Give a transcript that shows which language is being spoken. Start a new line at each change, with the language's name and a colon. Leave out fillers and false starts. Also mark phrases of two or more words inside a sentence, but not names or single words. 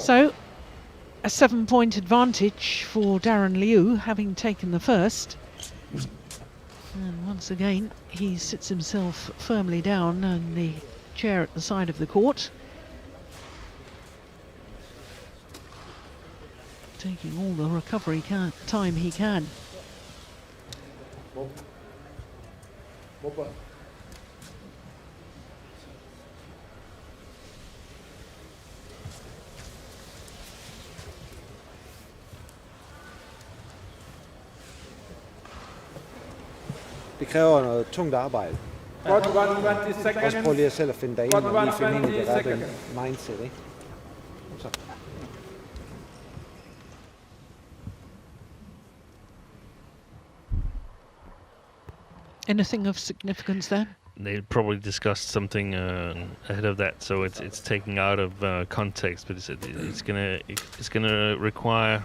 English: So, a 7-point advantage for Daren Liew, having taken the first. And once again, he sits himself firmly down in the chair at the side of the court, taking all the recovery time he can. Bopper.
Danish: Det kræver noget tungt arbejde.
English: Quad 1, 20
Danish: Også
English: seconds.
Danish: prøv lige at selv at finde dig ind
English: Quad
Danish: og lige
English: 1,
Danish: finde ind i
English: 20
Danish: det rette
English: seconds.
Danish: mindset, ikke? Så.
English: Anything of significance there? They probably discussed something ahead of that, so it's taken out of context. But it's gonna require